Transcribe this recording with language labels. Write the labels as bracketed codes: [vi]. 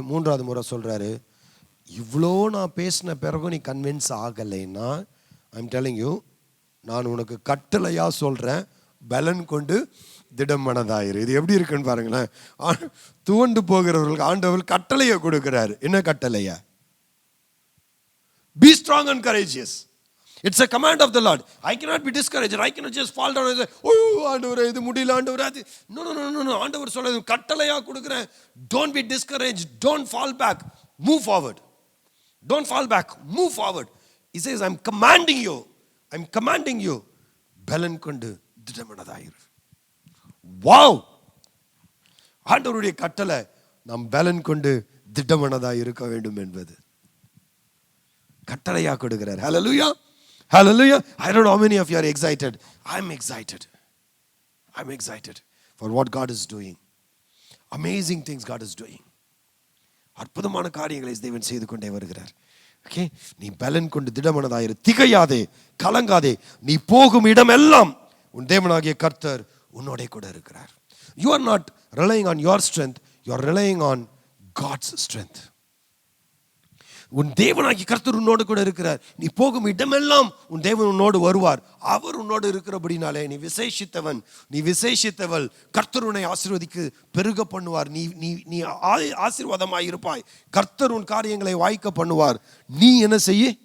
[ta] மூன்றாவது முறை சொல்றாரு, இவ்வளோ நான் பேசின பிறகு நீ கன்வின்ஸ் ஆகலைன்னா, [en] I'm telling you, [ta] நான் உனக்கு கட்டளையா சொல்றேன், பலன் கொண்டு திடமனதாயிரு. இது எப்படி இருக்குன்னு பாருங்களேன். துவண்டு போகிறவர்களுக்கு ஆண்டவர் கட்டளையை கொடுக்கிறாரு. என்ன கட்டளையா? [en] Be strong and courageous. It's a command of the Lord. I cannot be discouraged. I cannot just fall down and say, oh [ta] ஆண்டவரே இது முடியல ஆண்டவரே அது. [en] No. [ta] ஆண்டவர் சொல்றது கட்டளையா கொடுக்கிறேன். [en] Don't be discouraged. Don't fall back. Move forward. Don't fall back. Move forward. He says, I'm commanding you. [ta] பலன் கொண்டு திடமனதாயிரு. வாவ்! ஆண்டவருடைய கட்டளை நாம் பலன் கொண்டு திடமனதாய் இருக்க வேண்டும் என்பது கட்டளையா கொடுக்கிறார். [en] Hallelujah. Hallelujah. I don't know how many of you are excited. I'm excited for what God is doing. Amazing things God is doing. [ta] அற்புதமான காரியங்களை தேவன் செய்து கொண்டே வருகிறார். ஓகே. நீ பலன் கொண்டு திடமனதாயிரு. திகையாதே, கலங்காதே. நீ போகும் இடமெல்லாம் உன் தேவனாகிய கர்த்தர் உன்னோட கூட இருக்கிறார். [en] You are not relying on your strength. You are relying on God's strength. [ta] உன் தேவனாகிய கர்த்தர் உன்னோடு கூட இருக்கிறார். நீ போகும் இடமெல்லாம் உன் தேவன் உன்னோடு வருவார். அவர் உன்னோடு இருக்கிறபடினாலே நீ விசேஷித்தவள். கர்த்தர் உன்னை ஆசீர்வதிக்கு பெருக பண்ணுவார். நீ ஆசீர்வாதமாய் இருப்பாய். கர்த்தர் உன் காரியங்களை வாய்க்க பண்ணுவார். நீ என்ன செய்ய?